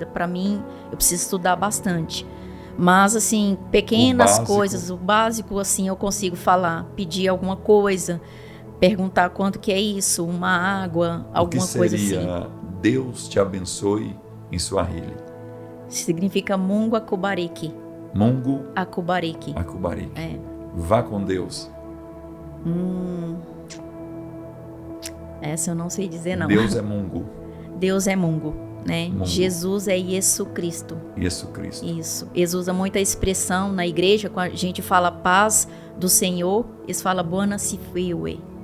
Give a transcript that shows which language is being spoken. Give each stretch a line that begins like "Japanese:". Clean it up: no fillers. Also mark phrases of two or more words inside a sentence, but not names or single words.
Portuguese: Para mim, eu preciso estudar bastante. Mas, assim, pequenas coisas, o básico, assim, eu consigo falar, pedir alguma coisa, perguntar quanto que é isso, uma água, alguma coisa assim. O que seria Deus te abençoe em Swahili? Significa
Swahili: Mungu akubariki. Mungu akubariki. Akubariki.
Portuguese: Vá com Deus. Essa eu não sei dizer, não. Deus é Mungu. Deus é Mungu. Né? Jesus é Yesu Cristo. Yesu Cristo. Isso. Eles usam muita expressão na igreja, quando a gente fala paz do Senhor, eles falam
Swahili: Buona Sifiwe.